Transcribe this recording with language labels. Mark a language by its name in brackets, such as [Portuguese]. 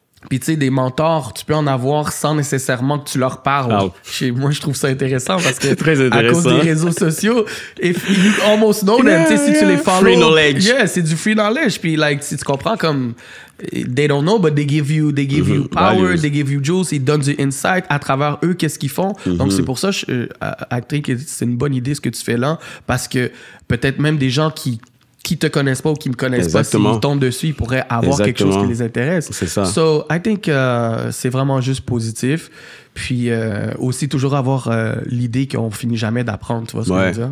[French] Puis, tu sais, des mentors, tu peux en avoir sans nécessairement que tu leur parles. Ah. Moi, je trouve ça intéressant parce que Très à cause intéressant. des réseaux sociaux, [English] if you almost know them, [French] tu sais, si tu les follow. [English] Free knowledge. [French] Yeah, c'est du free knowledge. [English] Puis, like, [French] si tu comprends, [English] comme, they don't know, but they give you power, Values. they give you juice, [French] ils donnent du insight à travers eux, qu'est-ce qu'ils font. Donc, c'est pour ça, Actric, c'est une bonne idée ce que tu fais là, parce que peut-être même des gens qui te connaissent pas ou qui me connaissent Exactement. pas, s'ils tombent dessus, ils pourraient avoir quelque chose qui les intéresse. C'est ça. So, [English] I think [French] c'est vraiment juste positif. Puis aussi, toujours avoir l'idée qu'on finit jamais d'apprendre, tu vois ce que je veux dire?